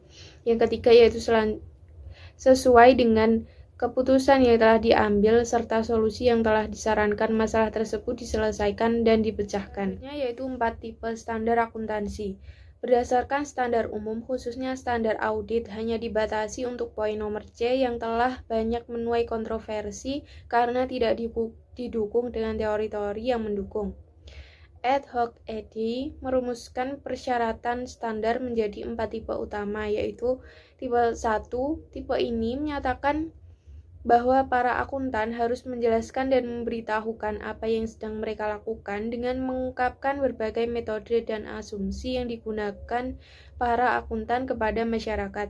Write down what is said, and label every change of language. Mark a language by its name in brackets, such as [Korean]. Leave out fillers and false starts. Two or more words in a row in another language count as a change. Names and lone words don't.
[Indonesian] Yang ketiga yaitu sesuai dengan keputusan yang telah diambil serta solusi yang telah disarankan masalah tersebut diselesaikan dan dipecahkan. Yaitu 4 tipe standar akuntansi. Berdasarkan standar umum, khususnya standar audit, hanya dibatasi untuk poin nomor C yang telah banyak menuai kontroversi karena tidak didukung dengan teori-teori yang mendukung. [Latin] Ad hoc [Indonesian] ED merumuskan persyaratan standar menjadi 4 tipe utama, yaitu tipe 1. Tipe ini menyatakan bahwa para akuntan harus menjelaskan dan memberitahukan apa yang sedang mereka lakukan dengan mengungkapkan berbagai metode dan asumsi yang digunakan para akuntan kepada masyarakat.